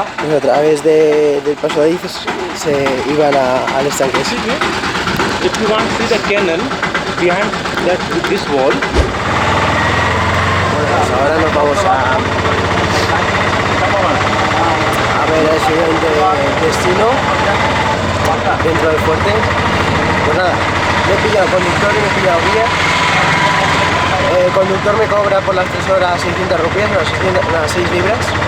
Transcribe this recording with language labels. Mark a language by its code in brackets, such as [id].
[es] Pues a través del pasadizo se iban al estanque. [en] If you want to see the canal behind this wall. [es] Pues ahora nos vamos a ver el siguiente destino dentro del fuerte. Pues nada, me he pillado conductor y me he pillado guía. El conductor me cobra por las 3 horas 600 rupias, unas 6 libras.